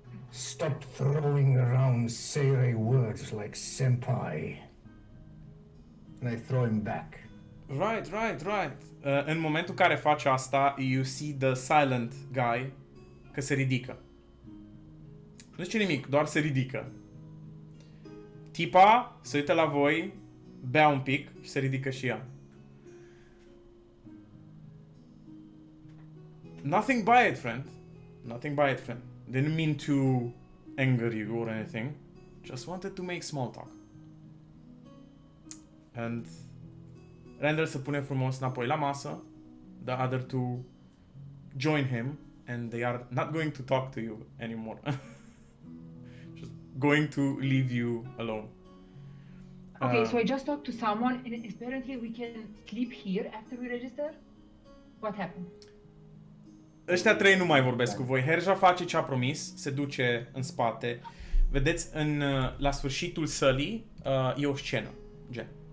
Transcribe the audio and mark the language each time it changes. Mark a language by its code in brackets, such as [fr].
[en] Stop throwing around Seirei words like senpai." And I throw him back. Right. [ro] În momentul în care faci asta, [en] you see the silent guy [ro] că se ridică. Nu zice nimic, doar se ridică. Tipa se uită la voi, bea un pic și se ridică și ea. [en] Nothing by it, friend. Nothing by it, friend. Didn't mean to anger you or anything. Just wanted to make small talk. [ro] And Randall se pune frumos înapoi la masă. [en] The other two join him and they are not going to talk to you anymore. Just going to leave you alone. Okay, so I just talked to someone and apparently we can sleep here after we register? What happened? [ro] Ăștia trei nu mai vorbesc cu voi. Herja face ce a promis, se duce în spate. Vedeți, la sfârșitul sălii e o scenă, gen.